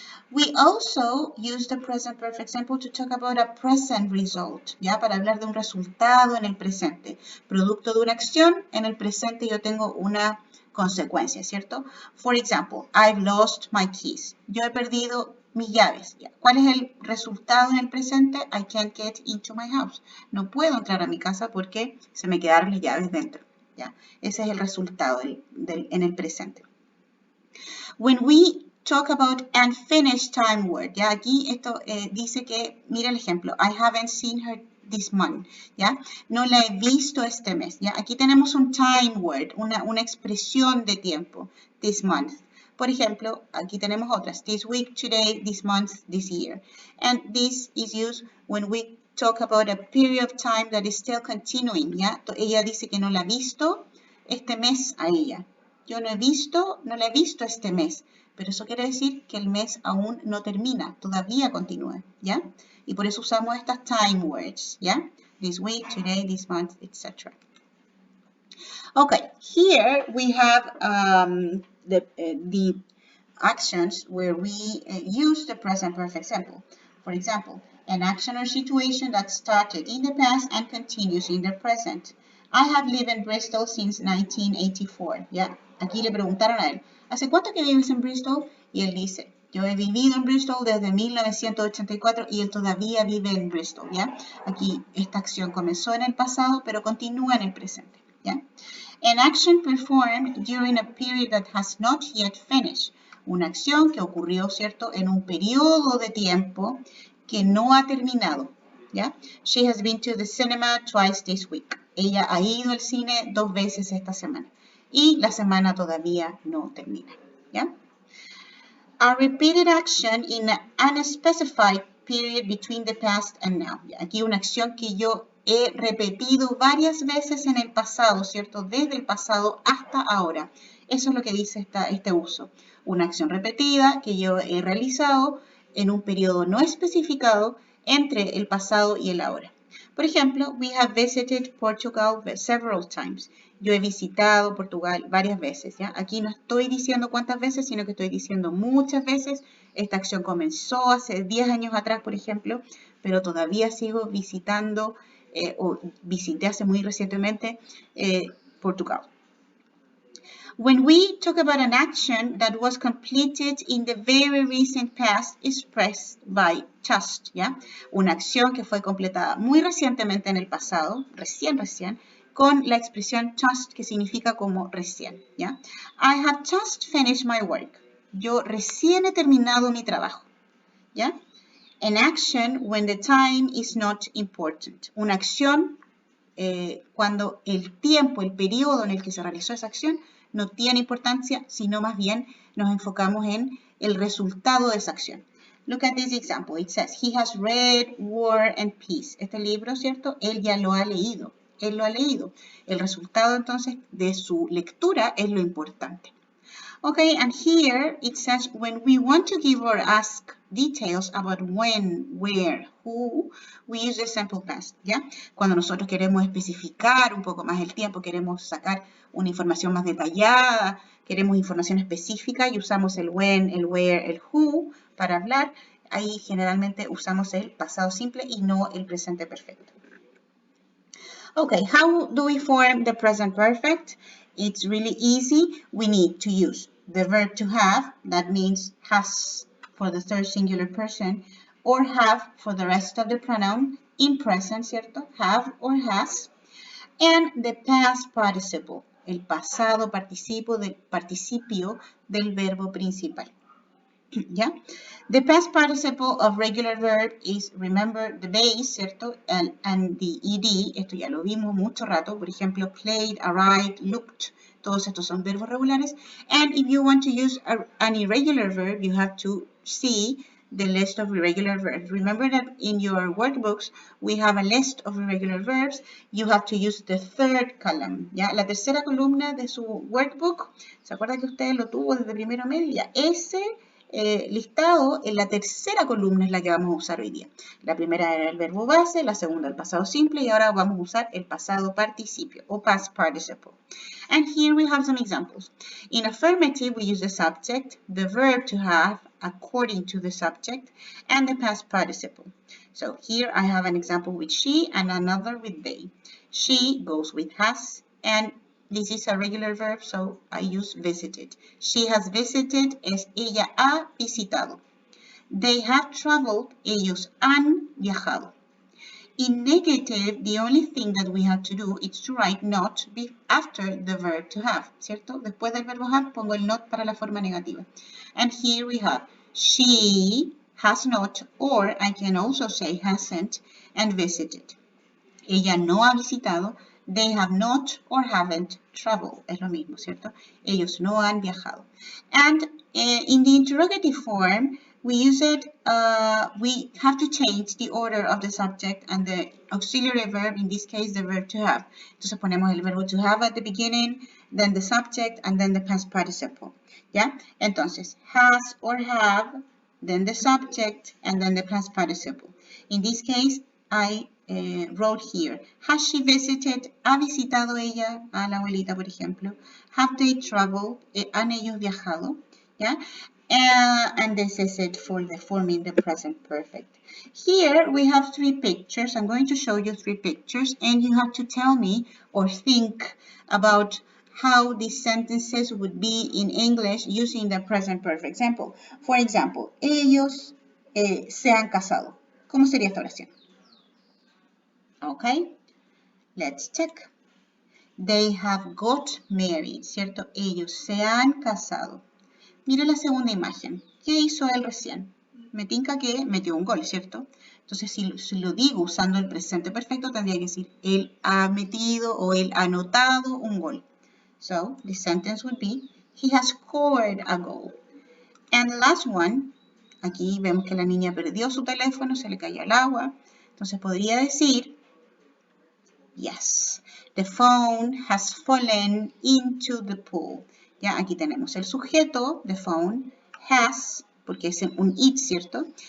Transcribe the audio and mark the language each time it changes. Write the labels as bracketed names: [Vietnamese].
[English] We also use the present perfect simple to talk about a present result, ¿ya? [Spanish] Para hablar de un resultado en el presente. Producto de una acción, en el presente yo tengo una consecuencia, ¿cierto? [English] For example, I've lost my keys. [Spanish] Yo he perdido mis llaves. ¿Ya? ¿Cuál es el resultado en el presente? [English] I can't get into my house. [Spanish] No puedo entrar a mi casa porque se me quedaron las llaves dentro, ¿ya? Ese es el resultado en el presente. [English] When we talk about unfinished time word, [Spanish] ¿ya? Aquí esto dice que, mira el ejemplo, [English] I haven't seen her this month, [Spanish] ¿ya? No la he visto este mes, ¿ya? Aquí tenemos un time word, una expresión de tiempo, this month. Por ejemplo, aquí tenemos otras, [English] this week, today, this month, this year. And this is used when we talk about a period of time that is still continuing, ¿ya? [Spanish] Ella dice que no la ha visto este mes a ella. Yo no la he visto este mes, pero eso quiere decir que el mes aún no termina, todavía continúa, ¿ya? Y por eso usamos estas time words, ¿ya? [English] This week, today, this month, [Spanish] etc. [English] Okay, here we have the actions where we use the present perfect simple. For example, an action or situation that started in the past and continues in the present. I have lived in Bristol since 1984. [Spanish] ¿Ya? Aquí le preguntaron a él, ¿hace cuánto que vives en Bristol? Y él dice, yo he vivido en Bristol desde 1984 y él todavía vive en Bristol. ¿Ya? Aquí esta acción comenzó en el pasado, pero continúa en el presente. ¿Ya? [English] An action performed during a period that has not yet finished. [Spanish] Una acción que ocurrió, ¿cierto?, en un periodo de tiempo que no ha terminado, ¿ya? [English] She has been to the cinema twice this week. [Spanish] Ella ha ido al cine 2 veces esta semana. Y la semana todavía no termina, ¿ya? [English] A repeated action in an unspecified period between the past and now. [Spanish] Aquí una acción que yo he repetido varias veces en el pasado, ¿cierto? Desde el pasado hasta ahora. Eso es lo que dice este uso. Una acción repetida que yo he realizado en un periodo no especificado entre el pasado y el ahora. Por ejemplo, [English] we have visited Portugal several times. [Spanish] Yo he visitado Portugal varias veces, ¿ya? Aquí no estoy diciendo cuántas veces, sino que estoy diciendo muchas veces. Esta acción comenzó hace 10 años atrás, por ejemplo, pero todavía sigo visitando o visité hace muy recientemente Portugal. [English] When we talk about an action that was completed in the very recent past, expressed by just, ¿ya? [Spanish] Una acción que fue completada muy recientemente en el pasado, recién, con la expresión just, que significa como recién, ¿ya? [English] I have just finished my work. [Spanish] Yo recién he terminado mi trabajo, ¿ya? [English] An action when the time is not important. [Spanish] Una acción cuando el tiempo, el periodo en el que se realizó esa acción no tiene importancia, sino más bien nos enfocamos en el resultado de esa acción. [English] Look at this example. It says, he has read War and Peace. [Spanish] Este libro, ¿cierto? Él ya lo ha leído. Él lo ha leído. El resultado, entonces, de su lectura es lo importante. [English] Okay, and here it says when we want to give or ask details about when, where, who, we use the simple past, ¿ya? [Spanish] Cuando nosotros queremos especificar un poco más el tiempo, queremos sacar una información más detallada, queremos información específica y usamos el when, el where, el who para hablar, ahí generalmente usamos el pasado simple y no el presente perfecto. [English] Okay, how do we form the present perfect? It's really easy. We need to use the verb to have, that means has for the third singular person, or have for the rest of the pronoun in present, ¿cierto? Have or has. And the past participle, [Spanish] el pasado participio del verbo principal. [English] ¿Ya? The past participle of regular verb is, remember, the base, ¿cierto? And the ed, [Spanish] esto ya lo vimos mucho rato, por ejemplo, played, arrived, looked, todos estos son verbos regulares. [English] And if you want to use an irregular verb, you have to see the list of irregular verbs. Remember that in your workbooks, we have a list of irregular verbs. You have to use the third column, ¿ya? [Spanish] La tercera columna de su workbook, ¿se acuerda que usted lo tuvo desde primero medio? Ya, ese listado en la tercera columna es la que vamos a usar hoy día. La primera era el verbo base, la segunda el pasado simple y ahora vamos a usar el pasado participio o past participle. [English] And here we have some examples. In affirmative, we use the subject, the verb to have, according to the subject, and the past participle. So here I have an example with she and another with they. She goes with has, and this is a regular verb, so I use visited. She has visited [Spanish] es ella ha visitado. [English] They have traveled, [Spanish] ellos han viajado. [English] In negative, the only thing that we have to do is to write not after the verb to have, ¿cierto? [Spanish] Después del verbo have, pongo el not para la forma negativa. [English] And here we have, she has not, or I can also say hasn't, and visited. [Spanish] Ella no ha visitado, [English] they have not or haven't traveled. [Spanish] Es lo mismo, ¿cierto? Ellos no han viajado. [English] And in the interrogative form, we use it, we have to change the order of the subject and the auxiliary verb, in this case, the verb to have. [Spanish] Entonces ponemos el verbo [English] to have at the beginning, then the subject, and then the past participle. ¿Ya? Entonces, has or have, then the subject, and then the past participle. In this case, I wrote here, has she visited? [Spanish] ¿Ha visitado ella a la abuelita, por ejemplo? [English] Have they traveled? [Spanish] ¿Han ellos viajado? ¿Ya? [English] And this is it for the forming the present perfect. Here we have three pictures. I'm going to show you three pictures, and you have to tell me or think about how these sentences would be in English using the present perfect example. For example, [Spanish] ellos se han casado. ¿Cómo sería esta oración? [English] Okay, let's check. They have got married, ¿cierto? [Spanish] Ellos se han casado. Mira la segunda imagen. ¿Qué hizo él recién? Me tinca que metió un gol, ¿cierto? Entonces, si lo digo usando el presente perfecto, tendría que decir, él ha metido o él ha anotado un gol. [English] So, the sentence would be, he has scored a goal. And the last one, [Spanish] aquí vemos que la niña perdió su teléfono, se le cayó al agua. Entonces, podría decir, [English] yes, the phone has fallen into the pool. [Spanish] Ya, aquí tenemos el sujeto, the phone, has, porque es un it, ¿cierto?